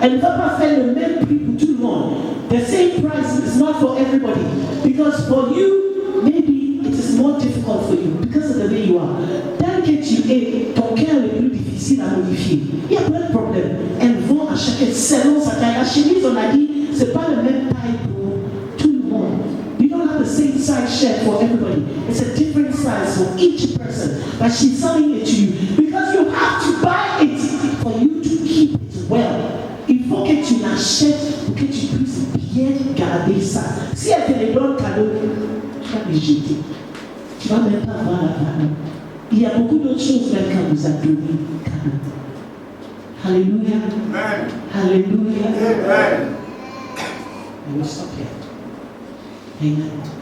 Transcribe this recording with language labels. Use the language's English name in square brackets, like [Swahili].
[French] Elle ne va pas faire le même prix pour tout le monde. [English] The same price is not for everybody. Because for you, maybe it is more difficult for you because of the way you are. [French] Tel que tu es, ton cœur est plus difficile à modifier. Il y a plein de problèmes. Elles vont à chacun selon sa taille. La chemise, on a dit, c'est pas le même taille pour tout le monde. [English] You don't have the same size shirt for everybody. It's a different size for each person. But she's selling it to you because you have to buy it for you to keep it well. [French] Il faut que tu l'achètes pour que tu puisses bien garder ça. Si elle te le donne cadeau, tu vas les jeter. Tu vas même pas avoir la valeur. Il y a beaucoup d'autres choses même quand vous avez donné cadeau. [English] Alléluia. Amen. Alléluia. Amen. I will stop here. Amen.